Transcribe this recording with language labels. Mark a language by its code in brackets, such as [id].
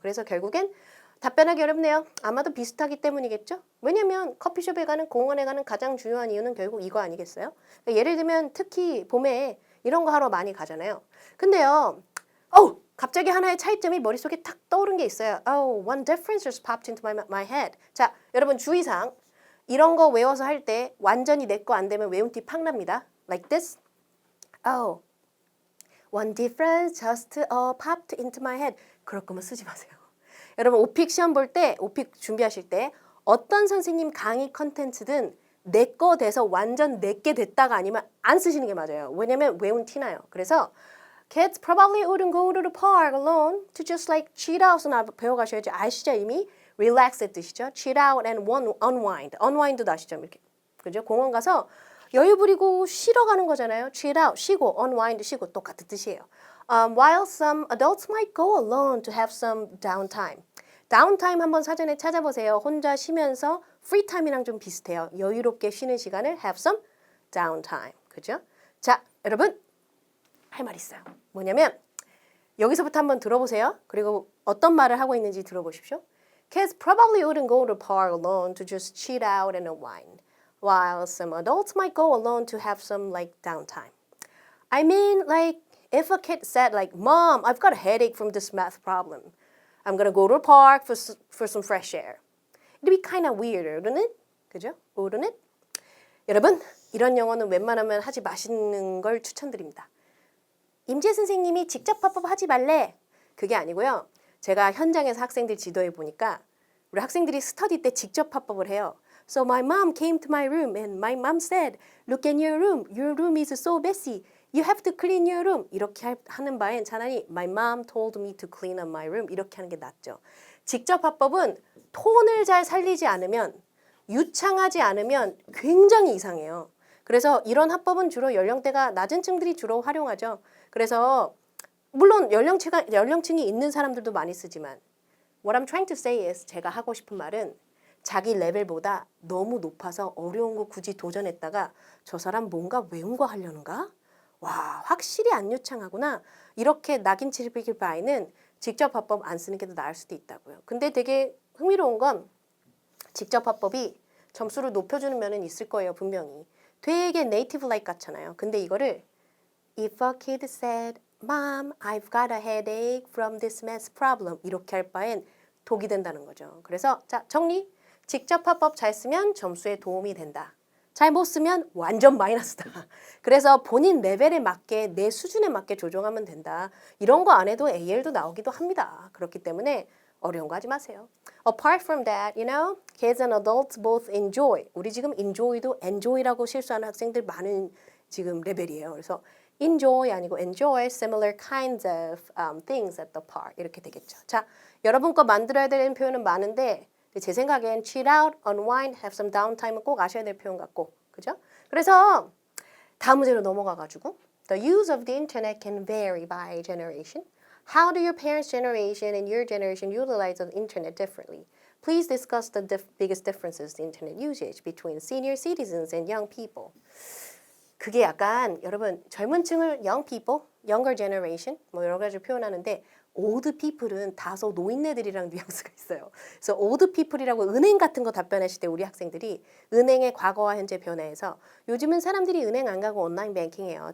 [ko] 그래서 결국엔 답변하기 어렵네요. 아마도 비슷하기 때문이겠죠. 왜냐면 커피숍에 가는 공원에 가는 가장 중요한 이유는 결국 이거 아니겠어요? 그러니까 예를 들면 특히 봄에 이런 거 하러 많이 가잖아요. 근데요, 갑자기 하나의 차이점이 머릿속에 탁 떠오른 게 있어요. [en] One difference just popped into my head. [ko] 자, 여러분 주의사항. 이런 거 외워서 할 때 완전히 내 거 안 되면 외운 티 팍 납니다. [en] Like this. One difference just popped into my head. [ko] 그럴 거면 쓰지 마세요. 여러분 오픽 시험 볼 때, 오픽 준비하실 때 어떤 선생님 강의 컨텐츠든 내 거 돼서 완전 내게 됐다가 아니면 안 쓰시는 게 맞아요. 왜냐면 외운 티 나요. 그래서 [en] Kids probably wouldn't go to the park alone to just like chill out. [ko] 배워가셔야지. 아시죠 이미? Relax의 뜻이죠. [en] Chill out and unwind. [ko] Unwind도 아시죠? 이렇게. 그죠? 공원 가서 여유 부리고 쉬러 가는 거잖아요. Chill out, 쉬고, unwind, 쉬고 똑같은 뜻이에요. [en] While some adults might go alone to have some downtime. [ko] downtime 한번 사전에 찾아보세요. 혼자 쉬면서 free time이랑 좀 비슷해요. 여유롭게 쉬는 시간을 have some downtime. 그죠? 자, 여러분. 할 말 있어요. 뭐냐면 여기서부터 한번 들어보세요. 그리고 어떤 말을 하고 있는지 들어보십시오. [en] Kids probably wouldn't go to the park alone to just chill out and unwind, while some adults might go alone to have some like downtime. I mean, like if a kid said like, "Mom, I've got a headache from this math problem. I'm gonna go to the park for some fresh air." It'd be kind of weird, wouldn't it? [ko] 그죠? [en] Wouldn't it? [ko] 여러분, 이런 영어는 웬만하면 하지 마시는 걸 추천드립니다. 임재 선생님이 직접 팝업 하지 말래. 그게 아니고요. 제가 현장에서 학생들 지도해 보니까 우리 학생들이 스터디 때 직접 팝업을 해요. [en] So my mom came to my room and my mom said, "Look in your room. Your room is so messy. You have to clean your room. [ko] 이렇게 하는 바엔 차라리 [en] My mom told me to clean up my room. [ko] 이렇게 하는 게 낫죠. 직접 화법은 톤을 잘 살리지 않으면 유창하지 않으면 굉장히 이상해요. 그래서 이런 화법은 주로 연령대가 낮은 층들이 주로 활용하죠. 그래서 물론 연령층이 있는 사람들도 많이 쓰지만 [en] What I'm trying to say is [ko] 제가 하고 싶은 말은 자기 레벨보다 너무 높아서 어려운 거 굳이 도전했다가 저 사람 뭔가 외운 거 하려는가? 와, 확실히 안 유창하구나. 이렇게 낙인치를 빌길 바에는 직접 화법 안 쓰는 게 더 나을 수도 있다고요. 근데 되게 흥미로운 건 직접 화법이 점수를 높여주는 면은 있을 거예요, 분명히. 되게 네이티브 라이크 같잖아요. 근데 이거를 [en] If a kid said, Mom, I've got a headache from this math problem. [ko] 이렇게 할 바엔 독이 된다는 거죠. 그래서 자, 정리. 직접 화법 잘 쓰면 점수에 도움이 된다. 잘 못 쓰면 완전 마이너스다. 그래서 본인 레벨에 맞게 내 수준에 맞게 조정하면 된다. 이런 거 안 해도 AL도 나오기도 합니다. 그렇기 때문에 어려운 거 하지 마세요. [en] Apart from that, you know, kids and adults both enjoy. [ko] 우리 지금 enjoy도 enjoy라고 실수하는 학생들 많은 지금 레벨이에요. 그래서 [en] enjoy 아니고 enjoy similar kinds of things at the park. [ko] 이렇게 되겠죠. 자, 여러분 거 만들어야 되는 표현은 많은데 제 생각엔 chill out, unwind, have some downtime은 꼭 아셔야 될 표현 같고, 그죠? 그래서 다음 문제로 넘어가가지고 [en] The use of the internet can vary by generation. How do your parents' generation and your generation utilize the internet differently? Please discuss the biggest differences in internet usage between senior citizens and young people. [ko] 그게 약간 여러분 젊은 층을 young people, younger generation 뭐 여러 가지로 표현하는데 old people은 다소 노인네들이랑 뉘앙스가 있어요. 그래서 old people이라고 은행 같은 거 답변하실 때 우리 학생들이 은행의 과거와 현재 변화해서 요즘은 사람들이 은행 안 가고 온라인 뱅킹해요.